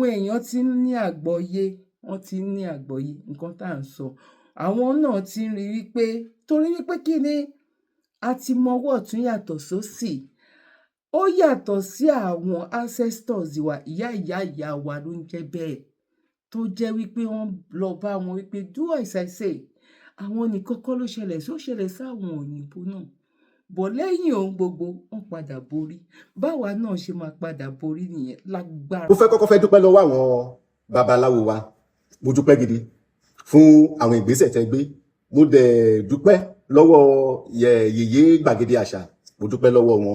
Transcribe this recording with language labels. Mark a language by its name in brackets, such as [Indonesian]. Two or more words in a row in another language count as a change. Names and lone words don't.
[Yoruba] èèyàn ti ń ní àgbọ́yé wọ́n ti ń ní àgbọ́yé nǹkan tá à ń sọ àwọn náà ti ń rí wípé torí wípé kí ni a ti mọwọ́ ọ̀tún yàtọ̀ sósì ó yàtọ̀ sí àwọn ancestors wa ìyá wa ló ń jẹ́ bẹ́ẹ̀ tó jẹ́ wípé wọ́n lọ bá wọn wípé [English] do as I say [Yoruba] àwọn nìkan kọ́ ló ṣẹlẹ̀ sí ó ṣẹlẹ̀ sáwọn òyìnbó náà bọ̀ lẹ́yìn ohun gbogbo wọ́n padà borí báwa náà ṣe máa padà borí nìyẹn lágbára. mo fẹ́ kọ́kọ́ fẹ́ dúpẹ́ lọ́wọ́ àwọn babaláwo wa mo dúpẹ́ gidi fún àwọn ìgbésẹ̀ tẹ́ gbé mo dẹ̀ dúpẹ́ lọ́wọ́ yèyé gbàgede àṣà mo dúpẹ́ lọ́wọ́ wọn